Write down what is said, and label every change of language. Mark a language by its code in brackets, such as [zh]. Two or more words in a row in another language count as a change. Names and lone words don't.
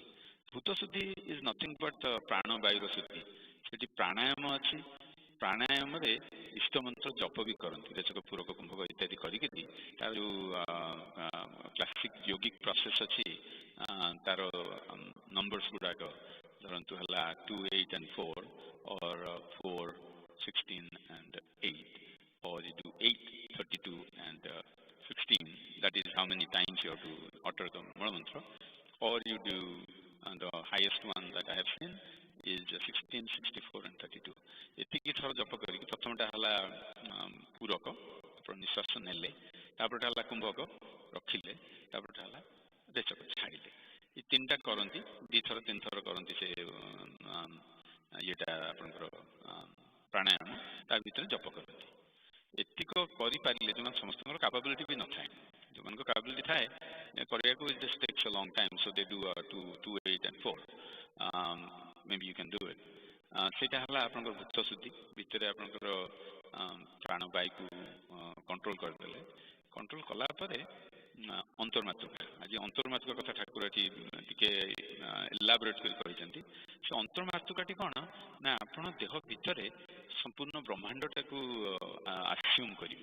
[or] ଭୂତ ଶୁଦ୍ଧି [en] is nothing but [or] ପ୍ରାଣବାୟୁର ଶୁଦ୍ଧି। ସେଠି ପ୍ରାଣାୟାମ ଅଛି। ପ୍ରାଣାୟାମରେ ଇଷ୍ଟମନ୍ତ୍ର ଜପ ବି କରନ୍ତି, ରେଚକ ପୂରକ କୁମ୍ଭକ ଇତ୍ୟାଦି କରିକିରି ତାର ଯେଉଁ [en] classic yogic process [or] ଅଛି, ତାର ନମ୍ବର୍ସ ଗୁଡ଼ାକ ଧରନ୍ତୁ ହେଲା [en] 2, 8 and 4 or 4, 16 and 8, or you do 8, 32 and 16, that is how many times you have to utter the Mula mantra, or you do the highest one that I have seen is 16, 64 and 32. [or] ଏତିକି ଥର ଜପ କରିକି ପ୍ରଥମଟା ହେଲା ପୂରକ, ଆପଣ ନିଶ୍ୱାସ ନେଲେ, ତାପରଟା ହେଲା କୁମ୍ଭକ ରଖିଲେ, ତାପରଟା ହେଲା ରେଚକ ଛାଡ଼ିଲେ। ଏ 3ଟା କରନ୍ତି, 2 ଥର 3 ଥର କରନ୍ତି ସେ ଇଏଟା ଆପଣଙ୍କର ପ୍ରାଣାୟାମ, ତା ଭିତରେ ଜପ କରନ୍ତି। ଏତିକ କରିପାରିଲେ, ଯେଉଁମାନେ ସମସ୍ତଙ୍କର କାପାବିଲିଟି ବି ନଥାଏ, ଯେଉଁମାନଙ୍କ କାପାବିଲିଟି ଥାଏ କରିବାକୁ [en] it just takes a long time, so they do 2, 8 and 4, maybe you can do it. [or] ସେଇଟା ହେଲା ଆପଣଙ୍କର ଭୂତ ଶୁଦ୍ଧି। ଭିତରେ ଆପଣଙ୍କର ପ୍ରାଣବାୟୁକୁ କଣ୍ଟ୍ରୋଲ କରିଦେଲେ। କଣ୍ଟ୍ରୋଲ କଲା ପରେ ଅନ୍ତର୍ମାତୃକା, ଆଜି ଅନ୍ତର୍ମାତୃକା କଥା ଠାକୁର ଏଠି ଟିକେ ଏଲାବୋରେଟ୍ କରି କହିଛନ୍ତି। ସେ ଅନ୍ତର୍ମାତୃକାଟି କ'ଣ ନା ଆପଣ ଦେହ ଭିତରେ ସମ୍ପୂର୍ଣ୍ଣ ବ୍ରହ୍ମାଣ୍ଡଟାକୁ ଆସ୍ୟୁମ୍ କରିବେ।